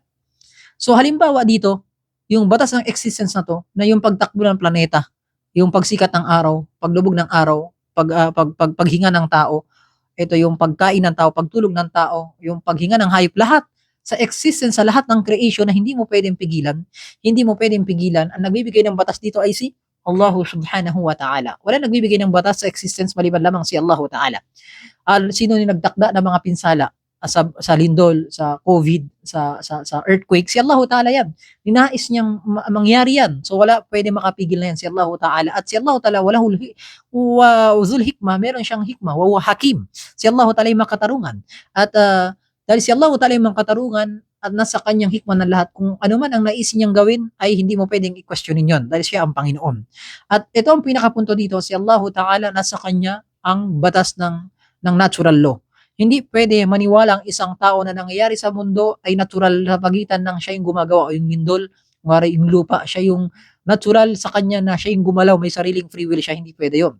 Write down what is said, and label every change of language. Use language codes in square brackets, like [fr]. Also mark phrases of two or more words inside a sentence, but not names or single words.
[tl] So halimbawa dito, yung batas ng existence na to, na yung pagtakbo ng planeta, yung pagsikat ng araw, paglubog ng araw, paghinga ng tao, ito yung pagkain ng tao, pagtulog ng tao, yung paghinga ng hayop, lahat sa existence, sa lahat ng creation na hindi mo pwedeng pigilan, ang nagbibigay ng batas dito ay si [ar] الله سبحانه وتعالى. [tl] Wala nagbibigay ng batas sa existence maliban lamang si [ar] الله تعالى. [tl] Sino yung nagtakda ng mga pinsala? Sa lindol, sa COVID, sa earthquake, si [ar] الله تعالى [tl] yan. Ninais niyang mangyari yan. So wala pwede makapigil na yan si [ar] الله تعالى. [tl] At si [ar] الله تعالى [tl] wala [ar] ذو حكمة, [tl] meron siyang hikmah, [ar] وحكيم. [tl] Si [ar] الله تعالى [tl] yung makatarungan. At dahil si [ar] الله تعالى [tl] yung makatarungan at nasa kanyang hikmah ng lahat, kung ano man ang naisin niyang gawin, ay hindi mo pwedeng i-questionin yon dahil siya ang Panginoon. At ito ang pinakapunto dito, si [ar] الله تعالى [tl] nasa kanya ang batas ng [en] natural law. [tl] Hindi pwede maniwala ang isang tao na nangyayari sa mundo ay natural sa pagitan ng siya yung gumagawa o yung lindol, yung lupa, siya yung natural sa kanya na siya yung gumalaw, may sariling [en] free will [tl] siya, hindi pwede yun.